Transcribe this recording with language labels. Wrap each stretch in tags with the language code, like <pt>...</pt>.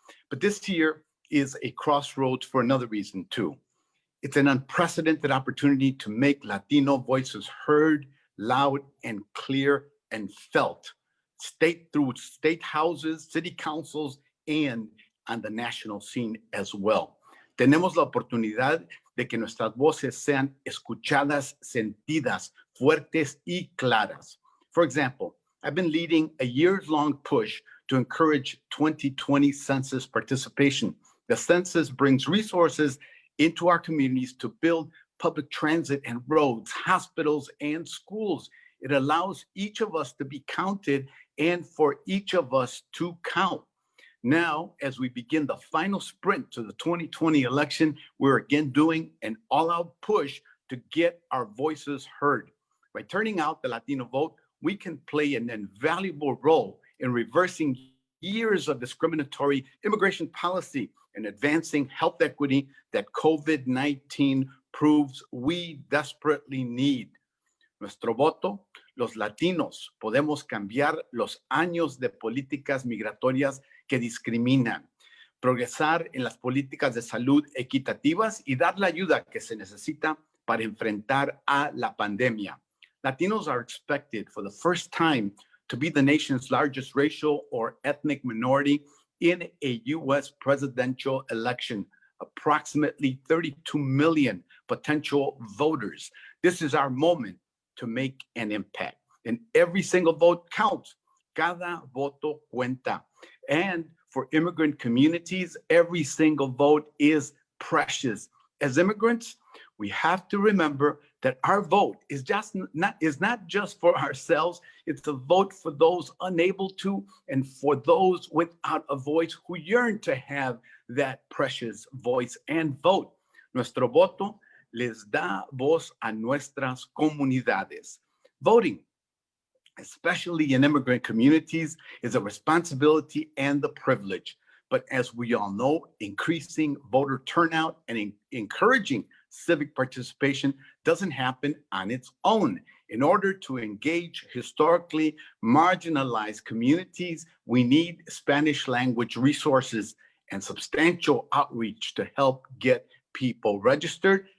<en>But this year is a crossroads for another reason too. It's an unprecedented opportunity to make Latino voices heard, loud and clear and felt, through state houses, city councils, and on the national scene as well.</en> <es>Tenemos la oportunidad de que nuestras voces sean escuchadas, sentidas, fuertes y claras.</es> <en>For example, I've been leading a years-long push to encourage 2020 census participation. The census brings resources into our communities to build public transit and roads, hospitals, and schools. It allows each of us to be counted and for each of us to count. Now, as we begin the final sprint to the 2020 election, we're again doing an all-out push to get our voices heard. By turning out the Latino vote, we can play an invaluable role in reversing years of discriminatory immigration policy and advancing health equity that COVID-19 proves we desperately need.</en> <es>Nuestro voto, los latinos, podemos cambiar los años de políticas migratorias que discriminan, progresar en las políticas de salud equitativas y dar la ayuda que se necesita para enfrentar a la pandemia.</es> <en>Latinos are expected for the first time to be the nation's largest racial or ethnic minority in a U.S. presidential election, approximately 32 million potential voters. This is our moment to make an impact. And every single vote counts.</en> <es>Cada voto cuenta.</es> <en>And for immigrant communities, every single vote is precious. As immigrants, we have to remember that our vote is not just for ourselves. It's a vote for those unable to and for those without a voice who yearn to have that precious voice and vote.</en> <es>Nuestro voto les da voz a nuestras comunidades.</es> <en>Voting, especially in immigrant communities, is a responsibility and a privilege. But as we all know, increasing voter turnout and encouraging civic participation doesn't happen on its own. In order to engage historically marginalized communities, we need Spanish language resources and substantial outreach to help get people registered.</en>